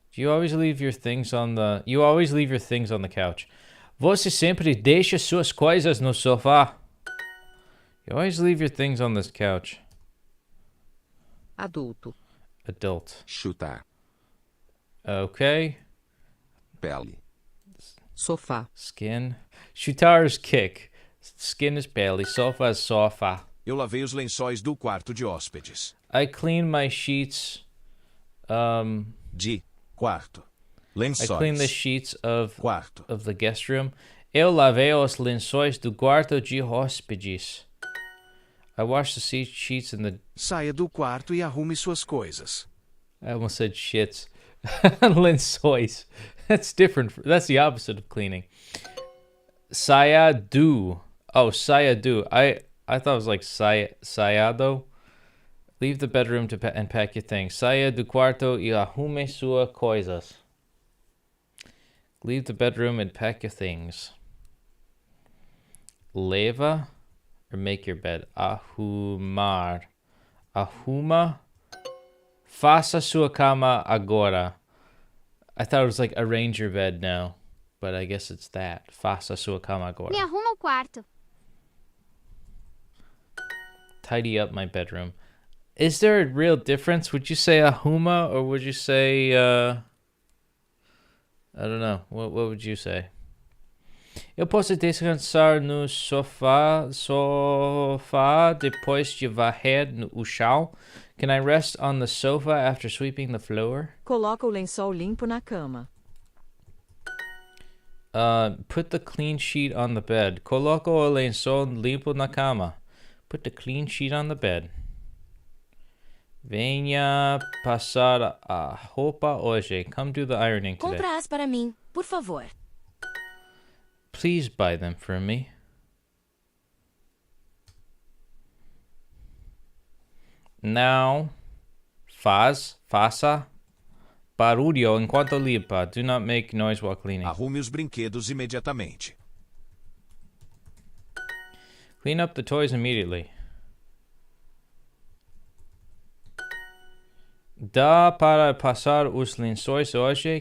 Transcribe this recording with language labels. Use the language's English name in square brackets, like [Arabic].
[English] You always leave your things on the... You always leave your things on the couch. [Portuguese] Você sempre deixa suas coisas no sofá. [English] You always leave your things on this couch. [Portuguese] Adulto. [English] Adult. [Portuguese] Chutar. [English] Okay. [Portuguese] Pele. Sofá. [English] Skin. Chutar is kick. Skin is belly. Sofa is sofa. [Portuguese] Eu lavei os lençóis do quarto de hóspedes. [English] I clean my sheets. [Portuguese] De quarto. Lençóis. [English] I clean the sheets of [Portuguese] Quarto. [English] the guest room. [Portuguese] Eu lavei os lençóis do quarto de hóspedes. [English] I washed the sheets in the... [Portuguese] Saia do quarto e arrume suas coisas. [English] I almost said shits. Lençóis. That's different. That's the opposite of cleaning. [Portuguese] Saia do. [English] Oh, saia do. I thought it was like saiado. Leave the bedroom and pack your things. [Portuguese] Saia do quarto e arrume suas coisas. [English] Leave the bedroom and pack your things. Leva or make your bed. Arrumar. Arruma. [Portuguese] Faça sua cama agora. [English] I thought it was like arrange your bed now, but I guess it's that. [Portuguese] Faça sua cama agora. Me arruma o quarto. [English] Tidy up my bedroom. Is there a real difference? Would you say arruma or would you say, I don't know. What would you say? [Portuguese] Eu posso descansar no sofá depois de varrer o chão? [English] Can I rest on the sofa after sweeping the floor? [Portuguese] Coloca o lençol limpo na cama. [English] Put the clean sheet on the bed. [Portuguese] Coloco o lençol limpo na cama. [English] Put the clean sheet on the bed. [Portuguese] Venha passar a roupa hoje. [English] Come do the ironing today. [Portuguese] Compra-as para mim, por favor. [English] Please buy them for me. [Portuguese] Now, faça barulho enquanto limpa. [English] Do not make noise while cleaning. [Portuguese] Arrume os brinquedos imediatamente. [English] Clean up the toys immediately. [Portuguese] Dá para passar os lençóis hoje?